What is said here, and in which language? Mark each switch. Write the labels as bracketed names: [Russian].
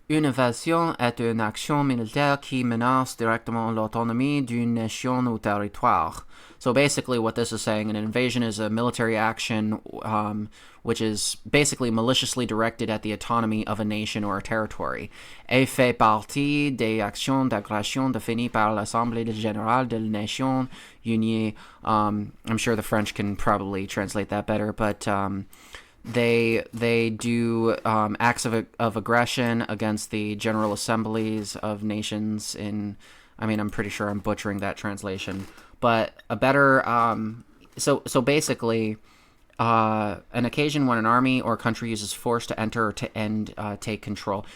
[French] Une invasion est une action militaire qui menace directement l'autonomie d'une nation ou territoire. [English] So basically what this is saying, an invasion is a military action which is basically maliciously directed at the autonomy of a nation or a territory. [French] Et fait partie des actions d'agression définies par l'Assemblée générale de la Nation Unie. [English] I'm sure the French can probably translate that better, but They do acts of aggression against the General Assemblies of Nations in, I mean, I'm pretty sure I'm butchering that translation, but a better, so basically, an occasion when an army or country uses force to enter or to end, take control.